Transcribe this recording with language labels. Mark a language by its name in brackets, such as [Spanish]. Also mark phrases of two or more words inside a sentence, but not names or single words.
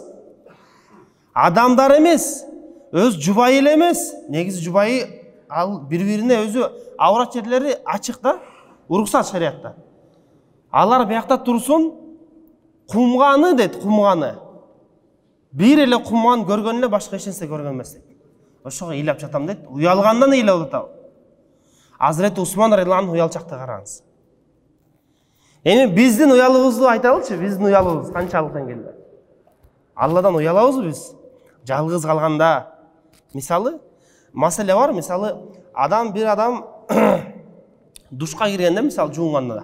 [Kyrgyz] Адамдар эмес, өз жубайы эле эмес, негизи жубайы ал бири-бирине өзү аврат жерлери ачык да, уруксат шариатта. Алар биякта турсун, кумганы дейт, кумганы. Бир эле кумган көргөн эле башка эч нерсе көргөн эмес дейт. Ошого ыйлап жатам дейт. Уялгандан ыйлап атам. Азырети Усман [Arabic] رضي الله عنه [Kyrgyz] уялчакты караңыз. Эми биздин уялыбызды айталычы, биздин уялыбыз канчалыктан келди? Алладан уялабызбы биз? Жалгыз калганда. Мисалы, маселе бар, мисалы, bir адам душка киргенде, мисалы, жуунганда.